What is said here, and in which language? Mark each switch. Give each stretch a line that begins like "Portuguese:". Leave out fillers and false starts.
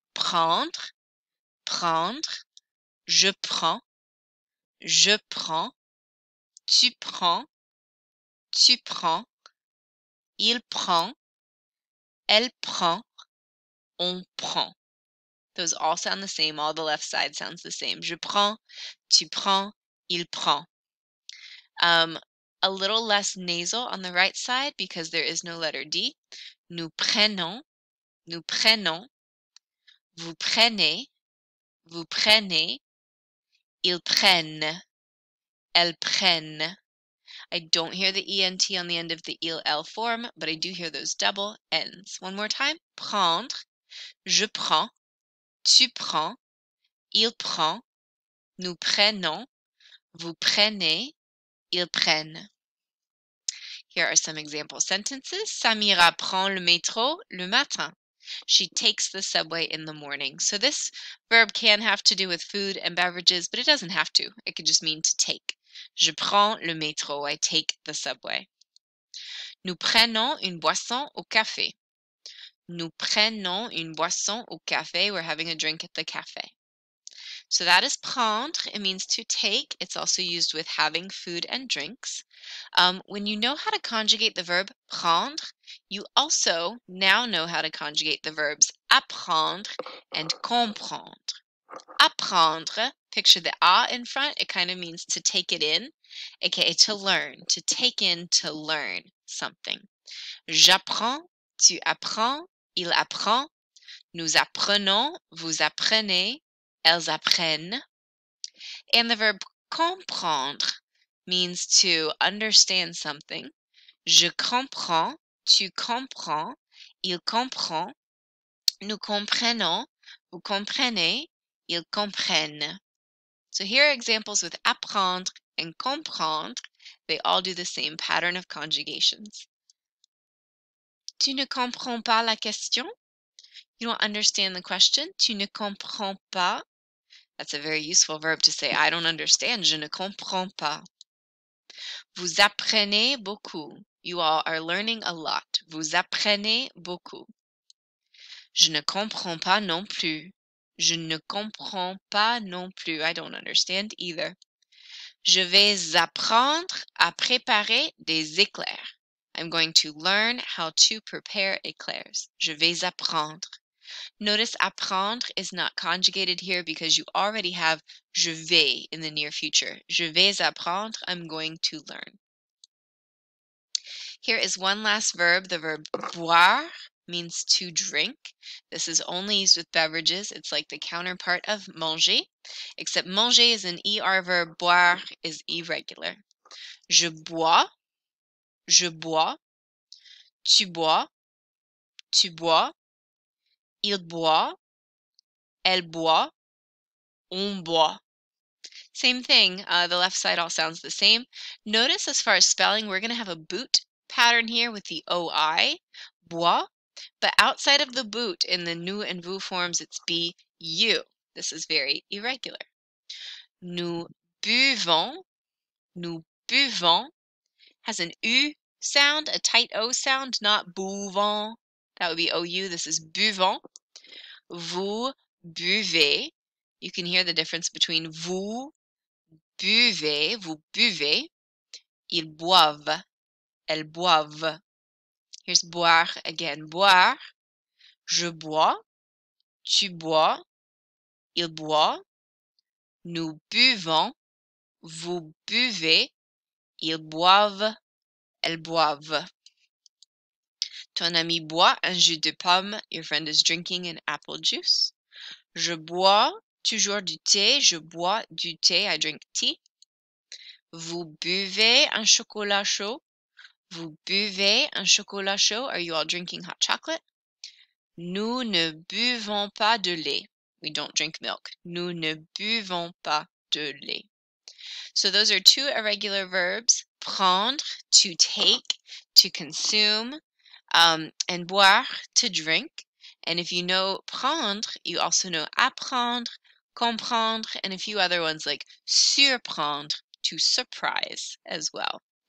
French: Prendre, prendre, je prends, tu prends, tu prends, il prend, elle prend, on prend.
English: Those all sound the same. All the left side sounds the same.
French: Je prends, tu prends, il prend.
English: A little less nasal on the right side because there is no letter D.
French: Nous prenons, nous prenons, vous prenez, ils prennent, elles prennent.
English: I don't hear the ENT on the end of the il, elle form, but I do hear those double N's. One more time.
French: Prendre, je prends, tu prends, il prend, nous prenons, vous prenez, ils prennent.
English: Here are some example sentences.
French: Samira prend le métro le matin.
English: She takes the subway in the morning. So this verb can have to do with food and beverages, but it doesn't have to. It could just mean to take.
French: Je prends le métro.
English: I take the subway.
French: Nous prenons une boisson au café. Nous prenons une boisson au café.
English: We're having a drink at the cafe. So that is prendre. It means to take. It's also used with having food and drinks. When you know how to conjugate the verb prendre, you also now know how to conjugate the verbs apprendre and comprendre. Apprendre, picture the a in front. It kind of means to take it in, aka to learn, to take in, to learn something.
French: J'apprends, tu apprends, il apprend, nous apprenons, vous apprenez, elles apprennent.
English: And the verb comprendre means to understand something.
French: Je comprends, tu comprends, il comprend, nous comprenons, vous comprenez, ils comprennent.
English: So here are examples with apprendre and comprendre. They all do the same pattern of conjugations.
French: Tu ne comprends pas la question?
English: You don't understand the question.
French: Tu ne comprends pas.
English: That's a very useful verb to say. I don't understand.
French: Je ne comprends pas. Vous apprenez beaucoup.
English: You all are learning a lot.
French: Vous apprenez beaucoup. Je ne comprends pas non plus. Je ne comprends pas non plus.
English: I don't understand either.
French: Je vais apprendre à préparer des éclairs.
English: I'm going to learn how to prepare éclairs.
French: Je vais apprendre.
English: Notice apprendre is not conjugated here because you already have je vais in the near future.
French: Je vais apprendre,
English: I'm going to learn. Here is one last verb. The verb boire means to drink. This is only used with beverages. It's like the counterpart of manger, except manger is an ER verb, boire is irregular.
French: Je bois, tu bois, tu bois, il boit, elle boit, on boit.
English: Same thing, the left side all sounds the same. Notice as far as spelling, we're going to have a boot pattern here with the OI, bois, but outside of the boot in the nous and vous forms, it's BU. This is very irregular. Nous buvons has an U sound, a tight O sound, not bouvons. That would be OU. This is buvons. Vous buvez. You can hear the difference between vous buvez.
French: Ils boivent, elles boivent.
English: Here's boire again.
French: Boire, je bois, tu bois, il boit. Nous buvons, vous buvez, ils boivent, elles boivent. Ton ami boit un jus de pomme.
English: Your friend is drinking an apple juice.
French: Je bois toujours du thé. Je bois du thé.
English: I drink tea.
French: Vous buvez un chocolat chaud. Vous buvez un chocolat chaud.
English: Are you all drinking hot chocolate?
French: Nous ne buvons pas de lait.
English: We don't drink milk.
French: Nous ne buvons pas de lait.
English: So those are two irregular verbs. Prendre, to take, to consume, and boire, to drink. And if you know prendre, you also know apprendre, comprendre, and a few other ones like surprendre, to surprise as well.